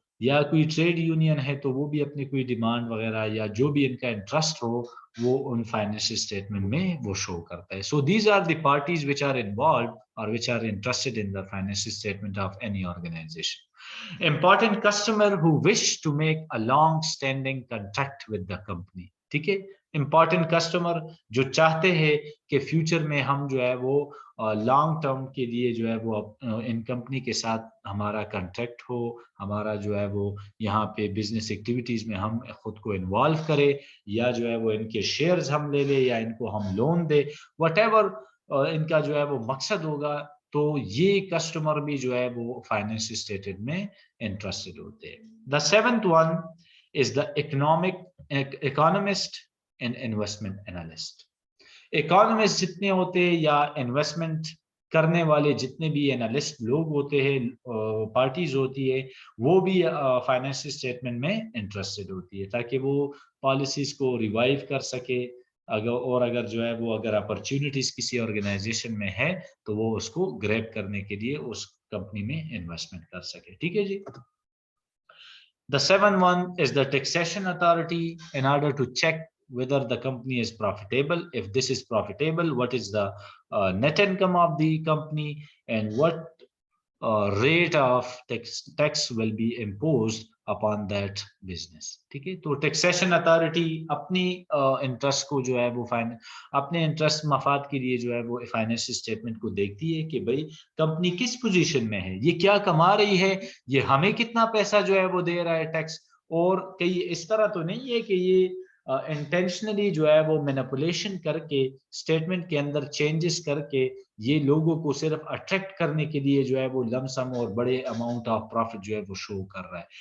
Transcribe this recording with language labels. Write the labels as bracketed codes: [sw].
[ur] یا کوئی trade union ہے تو وہ بھی اپنی کوئی ڈیمانڈ وغیرہ یا جو بھی ان کا انٹرسٹ ہو وہ ان فائنینشیل اسٹیٹمنٹ میں وہ شو کرتا ہے. [en] So these are the parties which are involved or which are interested in the financial statement of any organization. Important customer who wish to make a long standing contract with the company. [ur] ٹھیک ہے. Important customer جو چاہتے ہیں کہ future میں ہم جو ہے وہ لانگ ٹرم کے لیے جو ہے وہ ان کمپنی کے ساتھ ہمارا کنٹریکٹ ہو، ہمارا جو ہے وہ یہاں پہ بزنس ایکٹیویٹیز میں ہم خود کو انوالو کرے، یا جو ہے وہ ان کے شیئرز ہم لے لے، یا ان کو ہم لون دے، وٹ ایور ان کا جو ہے وہ مقصد ہوگا. تو یہ کسٹمر بھی جو ہے وہ فائنینشیل اسٹیٹمنٹ میں انٹرسٹڈ ہوتے ہیں. [en] The seventh one is the economist and investment analyst. [ur] Economist جتنے ہوتے ہیں یا انویسٹمنٹ کرنے والے جتنے بھی انالسٹ لوگ ہوتے ہیں، پارٹیز ہوتی ہے، وہ بھی فائنینشیل اسٹیٹمنٹ میں انٹرسٹڈ ہوتی ہے تاکہ وہ پالیسیز کو ریوائیو کر سکے. اگر جو ہے وہ اگر اپرچونٹیز کسی آرگنائزیشن میں ہے تو وہ اس کو گریب کرنے کے لیے اس کمپنی میں انویسٹمنٹ کر سکے. ٹھیک ہے جی. [en] The seventh one is the taxation authority in order to check whether the company is profitable. If this is profitable, what is the net income of the company and what rate of tax will be imposed upon that business. [ur] ٹھیک ہے. تو taxation authority اپنی interest کو جو ہے وہ اپنے interest مفاد کے لیے جو ہے وہ فائنینشیل اسٹیٹمنٹ کو دیکھتی ہے کہ بھئی کمپنی کس پوزیشن میں ہے، یہ کیا کما رہی ہے، یہ ہمیں کتنا پیسہ جو ہے وہ دے رہا ہے ٹیکس. اور کئی اس طرح تو نہیں ہے کہ یہ انٹینشنلی جو ہے وہ مینیپولیشن کر کے اسٹیٹمنٹ کے اندر چینجز کر کے یہ لوگوں کو صرف اٹریکٹ کرنے کے لیے جو ہے وہ لم سم اور بڑے اماؤنٹ آف پروفٹ جو ہے وہ شو کر رہا ہے.